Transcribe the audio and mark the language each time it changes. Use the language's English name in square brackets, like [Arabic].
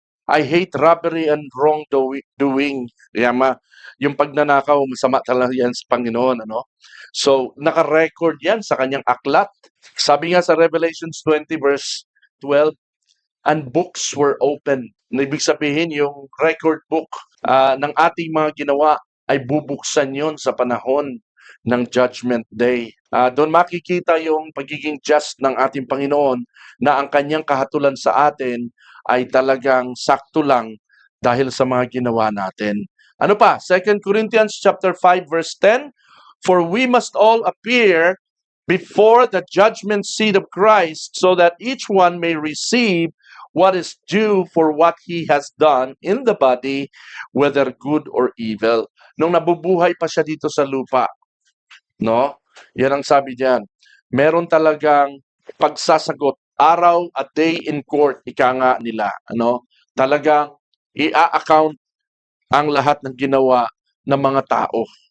[English] I hate robbery and wrongdoing. [Filipino] Yung pagnanakaw, masama talaga yan sa Panginoon. Ano? So, naka-record yan sa kanyang aklat. Sabi nga sa Revelations 20 verse 12, [English] and books were opened. [Filipino] Ibig sabihin, yung record book ng ating mga ginawa ay bubuksan yon sa panahon ng Judgment Day. Doon makikita yung pagiging just ng ating Panginoon na ang kanyang kahatulan sa atin ay talagang sakto lang dahil sa mga ginawa natin. Ano pa? [English] 2 Corinthians chapter 5 verse 10, for we must all appear before the judgment seat of Christ so that each one may receive what is due for what he has done in the body, whether good or evil. [Filipino] Nung nabubuhay pa siya dito sa lupa, no? Yan ang sabi diyan. Meron talagang pagsasagot, araw at day in court, ika nga nila. Ano? Talagang i-account ang lahat ng ginawa ng mga tao.